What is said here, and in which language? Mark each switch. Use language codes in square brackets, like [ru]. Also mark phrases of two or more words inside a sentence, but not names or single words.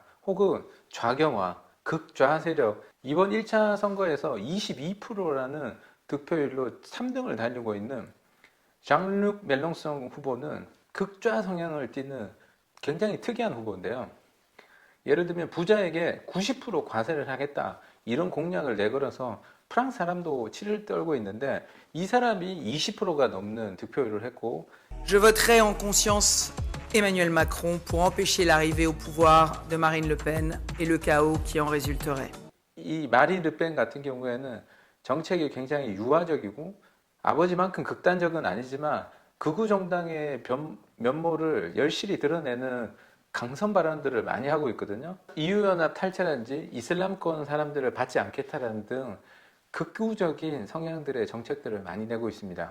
[ko] 혹은 좌경화, 극좌 세력, 이번 1차 선거에서 22%라는 득표율로 3등을 달리고 있는 장르크 멜롱송 후보는 극좌 성향을 띠는 굉장히 특이한 후보인데요. 예를 들면 부자에게 90% 과세를 하겠다 이런 공약을 내걸어서 프랑스 사람도 치를 떨고 있는데 이 사람이 20%가 넘는 득표율을 했고 [fr] Je voterai en conscience Emmanuel Macron pour empêcher l'arrivée au pouvoir de Marine Le Pen et le chaos qui en résulterait. [ko] 이 마린 르펜 같은 경우에는 정책이 굉장히 유화적이고 아버지만큼 극단적은 아니지만 극우 정당의 면모를 열실히 드러내는 강선 발언들을 많이 하고 있거든요. EU연합 탈퇴라든지 이슬람권 사람들을 받지 않겠다라는 등 극우적인 성향들의 정책들을 많이 내고 있습니다.